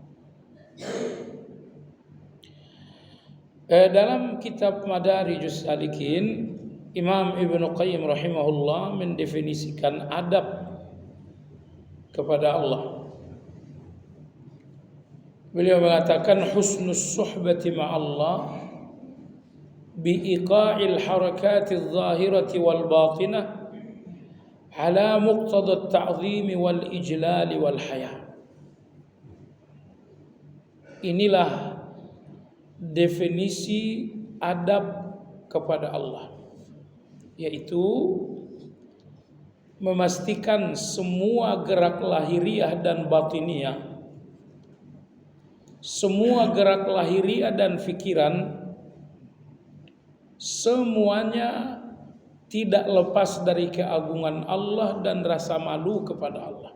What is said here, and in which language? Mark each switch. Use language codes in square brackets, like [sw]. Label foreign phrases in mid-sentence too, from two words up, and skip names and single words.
[id] Dalam kitab Madarijus Salikin, Imam Ibnu Qayyim rahimahullah mendefinisikan adab kepada Allah. Beliau mengatakan [ar] حسن الصحبة مع الله بإيقاع الحركات الظاهرة والباطنة على مقتضى التعظيم والإجلال والحياء. [id] Inilah definisi adab kepada Allah, yaitu memastikan semua gerak lahiriah dan batiniah, semua gerak lahiriah dan fikiran, semuanya tidak lepas dari keagungan Allah dan rasa malu kepada Allah.